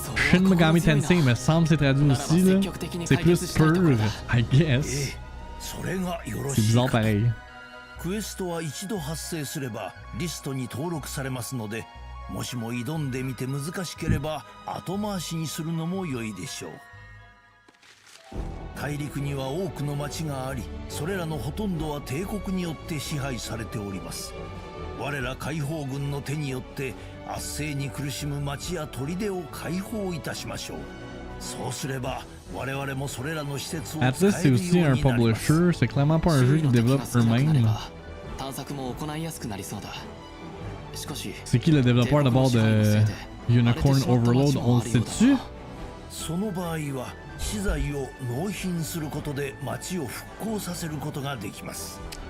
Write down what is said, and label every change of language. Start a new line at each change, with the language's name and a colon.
French: Shin Megami Tensei, me semble c'est traduit aussi là. C'est plus pur,
English: I guess.
French: C'est bizarre pareil.
Japanese: クエストは一度発生すればリストに登録されますので。もしも挑んでみて難しければ後回しにするのも良いでしょう。大陸には多くの町があり、それらのほとんどは帝国によって支配されております。我ら解放軍の手によって圧政に苦しむ町や砦を解放いたしましょう。そうすれば我々もそれらの施設を使えるようになります。
French: Atlas c'est aussi un publisher, c'est clairement pas un jeu qu'ils développent eux-mêmes.
Japanese: 探索も行いやすくなりそうだ。
French: C'est qui le développeur d'abord de Unicorn Overlord? On le sait-tu?
Japanese: その場合は資材を納品することで町を復興させることができます。